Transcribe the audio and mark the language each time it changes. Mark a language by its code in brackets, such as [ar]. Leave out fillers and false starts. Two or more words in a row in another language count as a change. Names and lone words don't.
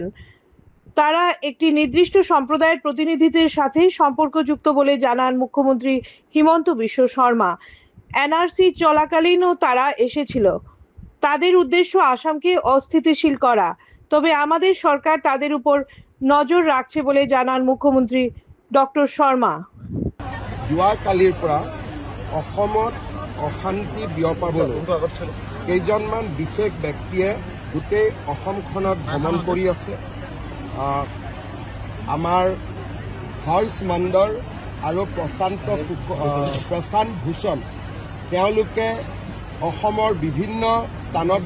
[bn] তারা একটি নির্দিষ্ট সম্প্রদায়ের প্রতিনিধিদের সাথে সম্পর্কযুক্ত বলে জানান মুখ্যমন্ত্রী হিমন্ত বিশ্ব শর্মা। এনআরসি চলাকালীনও তারা এসেছিল। তাদের উদ্দেশ্য আসামকে অস্থিতিশীল করা, তবে আমাদের সরকার তাদের উপর নজর রাখছে বলে জানান মুখ্যমন্ত্রী ডক্টর শর্মা। [as] যোৱাকালিৰ পৰা অসমত অশান্তি বিয়পাবলৈ কেইজনমান বিশেষ ব্যক্তিয়ে গোটেই অসমখনত ভ্ৰমণ কৰি আছে। আমাৰ হৰ্ষ মাণ্ডৰ আৰু প্ৰশান্ত ভূষণ তেওঁলোকে অসমৰ বিভিন্ন স্থানত